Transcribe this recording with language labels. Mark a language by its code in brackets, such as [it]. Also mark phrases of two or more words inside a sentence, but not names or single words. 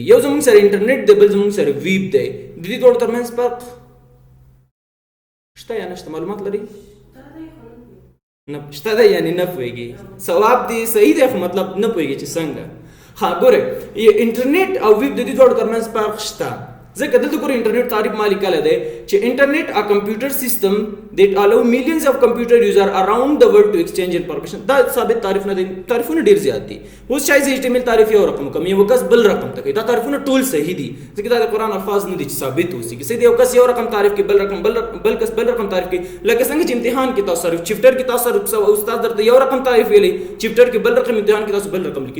[ps] یو زموږ سره انټرنیټ دی بل زموږ سره ویب دی. د دې دوه ترمنځ فرق شته یا نشته معلومات لري؟ نه شته دی یعنی نه پوهېږي. ثواب دی صحیح دی خو مطلب نه پوهېږي چې څنګه. ها ګورئ انټرنیټ او ویب د دې دوه ترمنځ فرق شته. ځکه دلته ګورئ انټرنیټ تعریف ما لیکلی دی چې انټرنیټ [en] a computer system that allow millions of computer users around the world to exchange information. [ps] دا ثابت تعریفونه دي. تعریفونه ډیر زیات دي. اوس شاید HTML تعریف یو رقم کوم یو کس بل رقم ته کوي. دا تعریفونه ټول صحیح دي ځکه دا د قرآن الفاظ نه دي چې ثابت اوسي. کله یو کس یو رقم تعریف کوي بل رقم بل کس بل رقم تعریف کوي. لکه څنګه چې امتحان کې تاسو صرف چپټر کې تاسو استاد درته یو رقم تعریف ویلي چپټر کې بل رقم امتحان کې تاسو بل رقم لیکي.